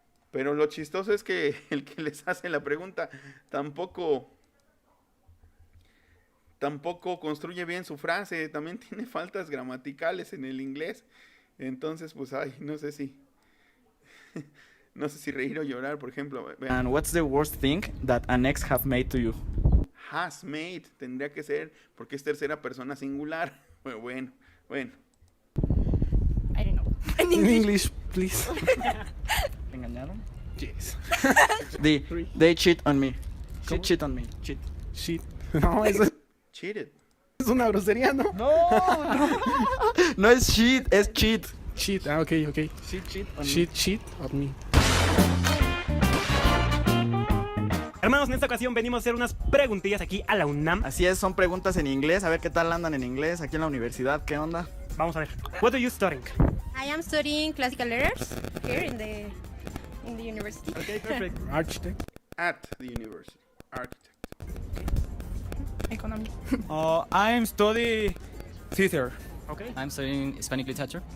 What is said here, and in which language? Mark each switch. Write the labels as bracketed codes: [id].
[es] Pero lo chistoso es que el que les hace la pregunta tampoco construye bien su frase, también tiene faltas gramaticales en el inglés. Entonces, pues, no sé si reír o llorar, por ejemplo. Vean. [en] And what's the worst thing that an ex have made to you? Has made, [es] tendría que ser, porque es tercera persona singular. Bueno. [en] I don't know. In English, please. [es] ¿Me engañaron? [en] Yes. They cheat on me. She cheat on me. [es] Shit. No, eso [en] Cheated. [es] es una grosería, ¿no? No es cheat, es cheat. [en] Cheat, ok. She cheat on me. Cheat on me. [es] Hermanos, en esta ocasión venimos a hacer unas preguntillas aquí a la UNAM. Así es, son preguntas en inglés. A ver qué tal andan en inglés aquí en la universidad. ¿Qué onda? Vamos a ver. [en] What are you studying? I am studying classical letters here in the university. Okay, perfect. Architect. At the university. Architect. Economy. I'm studying theater. Okay. I'm studying Hispanic literature.